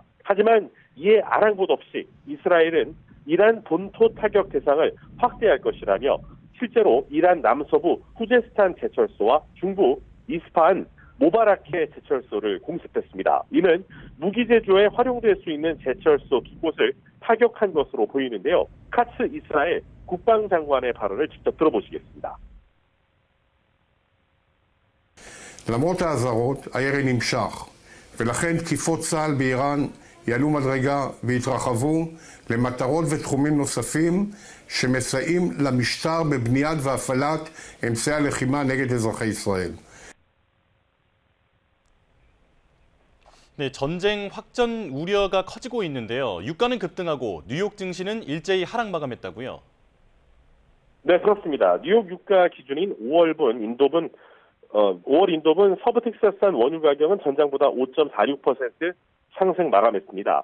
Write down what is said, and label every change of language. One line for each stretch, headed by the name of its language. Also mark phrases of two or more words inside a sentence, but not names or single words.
Korean: 하지만 이에 아랑곳 없이 이스라엘은 이란 본토 타격 대상을 확대할 것이라며 실제로 이란 남서부 후제스탄 제철소와 중부 이스파한 모바라케 제철소를 공습했습니다. 이는 무기 제조에 활용될 수 있는 제철소 두 곳을 타격한 것으로 보이는데요. 카츠 이스라엘 국방장관의 발언을 직접 들어보시겠습니다.
Hebrew: למרות האזהרות, הירי נמשך, ולכן תקיפות צה"ל באיראן יעלו מדרגה ויתרחבו למטרות ותחומים נוספים שמסייעים למשטר בבניית והפעלת אמצעי הלחימה נגד אזרחי ישראל.
Korean: 네, 전쟁 확전 우려가 커지고 있는데요. 유가는 급등하고 뉴욕 증시는 일제히 하락 마감했다고요? 네, 그렇습니다. 뉴욕 유가 기준인 5월 인도분 서부 텍사스산 원유 가격은 전장보다 5.46% 상승 마감했습니다.